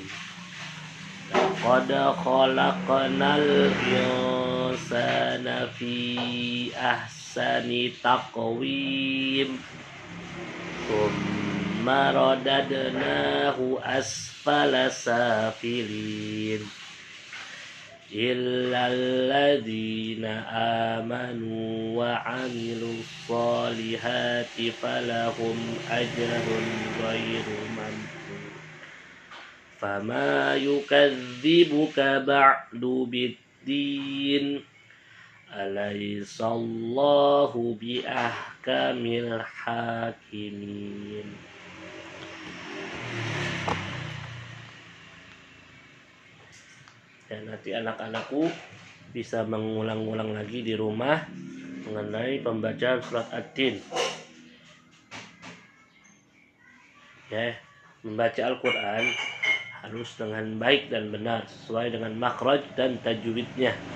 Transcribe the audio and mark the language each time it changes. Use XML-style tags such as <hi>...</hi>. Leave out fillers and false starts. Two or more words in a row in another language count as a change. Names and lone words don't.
<ar>لقد خلقنا الإنسان في أحسن تقويم ثم رددناه أسفل سافلين إلا الذين آمنوا وعملوا الصالحات فلهم أجر غير ممنون. فما يكذبك بعد بالدين أليس الله بأحكم الحاكمين.</ar> <id>Dan nanti anak-anakku bisa mengulang-ulang lagi di rumah mengenai pembacaan surat Ad-Din. Ya, membaca Al-Quran harus dengan baik dan benar sesuai dengan makhraj dan tajwidnya.</id>